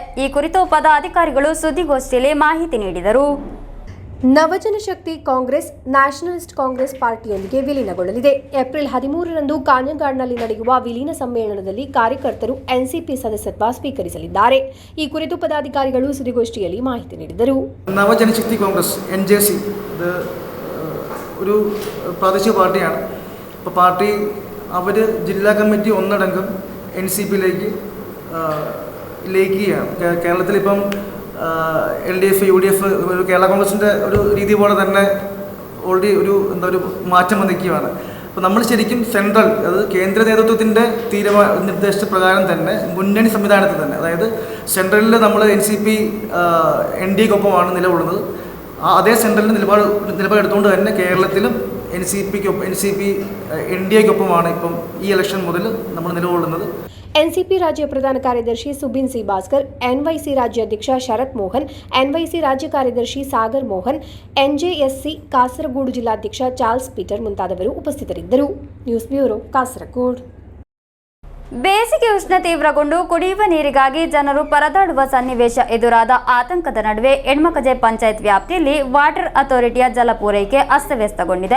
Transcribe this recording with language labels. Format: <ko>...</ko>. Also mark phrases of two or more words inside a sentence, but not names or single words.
<kn>ಈ ಕುರಿತು ಪದಾಧಿಕಾರಿಗಳು ಸುದ್ದಿಗೋಷ್ಠಿಯಲ್ಲಿ ಮಾಹಿತಿ ನೀಡಿದರು. ನವಜನಶಕ್ತಿ ಕಾಂಗ್ರೆಸ್ ನ್ಯಾಷನಲಿಸ್ಟ್ ಕಾಂಗ್ರೆಸ್ ಪಾರ್ಟಿಯೊಂದಿಗೆ ವಿಲೀನಗೊಳ್ಳಲಿದೆ. ಏಪ್ರಿಲ್ 13ರಂದು ಕಾಂಜಂಗಾಡ್ನಲ್ಲಿ ನಡೆಯುವ ವಿಲೀನ ಸಮ್ಮೇಳನದಲ್ಲಿ ಕಾರ್ಯಕರ್ತರು ಎನ್ಸಿಪಿ ಸದಸ್ಯತ್ವ ಸ್ವೀಕರಿಸಲಿದ್ದಾರೆ. ಈ ಕುರಿತು ಪದಾಧಿಕಾರಿಗಳು ಸುದ್ದಿಗೋಷ್ಠಿಯಲ್ಲಿ ಮಾಹಿತಿ നീಡಿದರು.</kn> <ml>നവജനശക്തി കോൺഗ്രസ് NJC ഒരു പ്രാദേശിക പാർട്ടിയാണ്. അപ്പോൾ പാർട്ടി അവർ ജില്ലാ കമ്മിറ്റി ഒന്നടങ്കം NCPയിലേക്ക് ലയിക്കുകയാണ്. കേരളത്തിലിപ്പം LDF UDF ഒരു കേരള കോൺഗ്രസിൻ്റെ ഒരു രീതി പോലെ തന്നെ ഓൾറെഡി ഒരു മാറ്റം വന്നിരിക്കുകയാണ്. അപ്പോൾ നമ്മൾ ശരിക്കും സെൻട്രൽ, അത് കേന്ദ്ര നേതൃത്വത്തിൻ്റെ നിർദ്ദേശപ്രകാരം തന്നെ മുന്നണി സംവിധാനത്തിൽ തന്നെ, അതായത് സെൻട്രലിൽ നമ്മൾ NCP NDAക്കൊപ്പമാണ് നിലകൊള്ളുന്നത്. അതേ സെൻട്രലിൽ നിലപാടെടുത്തുകൊണ്ട് തന്നെ കേരളത്തിലും NCP NDAക്കൊപ്പമാണ് ഇപ്പം ഈ ഇലക്ഷൻ മുതൽ നമ്മൾ നിലകൊള്ളുന്നത്.</ml> <kn>ಎನ್ಸಿಪಿ ರಾಜ್ಯ ಪ್ರಧಾನ ಕಾರ್ಯದರ್ಶಿ ಸುಬಿನ್ ಸಿ ಭಾಸ್ಕರ್, NYC ರಾಜ್ಯಾಧ್ಯಕ್ಷ ಶರತ್ ಮೋಹನ್, NYC ರಾಜ್ಯ ಕಾರ್ಯದರ್ಶಿ ಸಾಗರ್ ಮೋಹನ್, NJSC ಕಾಸರಗೋಡು ಜಿಲ್ಲಾಧ್ಯಕ್ಷ ಚಾರ್ಲ್ಸ್ ಪೀಟರ್ ಮುಂತಾದವರು ಉಪಸ್ಥಿತರಿದ್ದರು. ನ್ಯೂಸ್ ಬ್ಯೂರೋ, ಕಾಸರಗೋಡು. ಬೇಸಿಗೆ ಉಷ್ಣ ತೀವ್ರಗೊಂಡು ಕುಡಿಯುವ ನೀರಿಗಾಗಿ ಜನರು ಪರದಾಡುವ ಸನ್ನಿವೇಶ ಎದುರಾದ ಆತಂಕದ ನಡುವೆ ಎಣ್ಮಕಜೆ ಪಂಚಾಯತ್ ವ್ಯಾಪ್ತಿಯಲ್ಲಿ ವಾಟರ್ ಅಥಾರಿಟಿಯ ಜಲಪೂರೈಕೆ ಅಸ್ತವ್ಯಸ್ತಗೊಂಡಿದೆ.</kn>